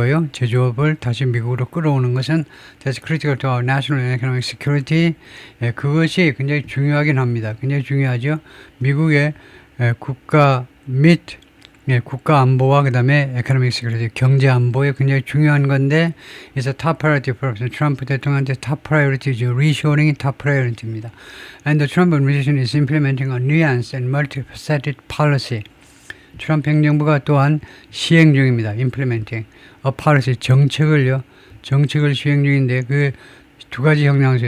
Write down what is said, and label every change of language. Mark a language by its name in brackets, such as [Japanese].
[Korean] 제조업을 다시 미국으로 끌어오는 것은 [English] that's critical to our national and economic security. [Korean] 그것이 굉장히 중요하긴 합니다. 굉장히 중요하죠. 미국의 국가 및 국가 안보와 그 다음에 economic security, 경제 안보에 굉장히 중요한 건데 [English] it's a top priority for [Korean] 트럼프 대통령한테 top priority죠. reshoring이 top priority입니다. [English] And the Trump administration is implementing a nuanced and multifaceted policy. [Korean] 트럼프 행정부가 또한 시행 중입니다. [English] implementing a policy, [Korean] 정책을 시행 중인데 그 두 가지 형량이죠.